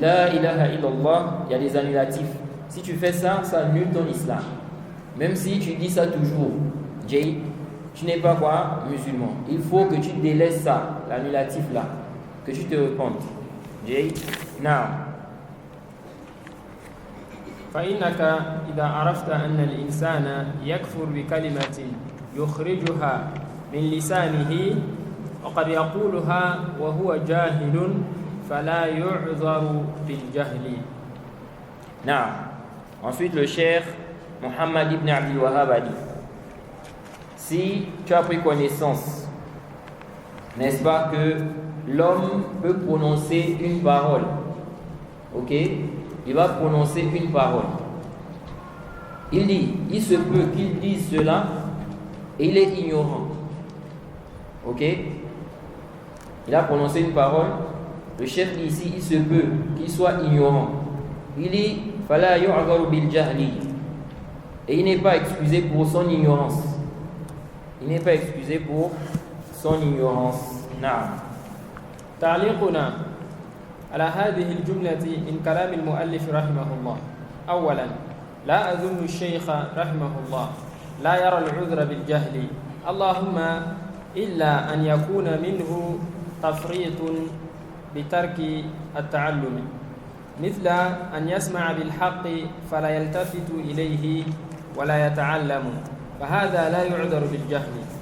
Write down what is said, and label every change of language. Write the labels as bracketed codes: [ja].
[fr] La ilaha illallah, il y a des annulatifs. Si tu fais ça, ça annule ton islam. Même si tu dis ça toujours, tu n'es pas quoi? Musulman. Il faut que tu délaisses ça, l'annulatif là, que tu te repentes. [en] Now. [ar] فإنك إذا عرفت أن الإنسان يكفر بكلمة يخرجها من لسانه وقد يقولها وهو جاهل فلا يعذر بالجهل. [en] Now. [fr] Ensuite, le cheikh Muhammad ibn Abdul Wahhab a dit, si tu as pris connaissance, n'est-ce pas, que l'homme peut prononcer une parole, ok, il va prononcer une parole. Il dit, il se peut qu'il dise cela et il est ignorant, ok, il a prononcé une parole, le chef dit ici, il se peut qu'il soit ignorant. Il dit, [ar] fala yu'adharu bil jahli. [fr] Et il n'est pas excusé pour son ignorance. Il n'est pas excusé pour son ignorance. [ar] Naam. تعليقنا على هذه الجملة من كلام المؤلف رحمه الله. أولا لا أظن الشيخ رحمه الله لا يرى العذر بالجهل اللهم إلا أن يكون منه تفريط بترك التعلم مثل أن يسمع بالحق فلا يلتفت إليه ولا يتعلم فهذا لا يعذر بالجهل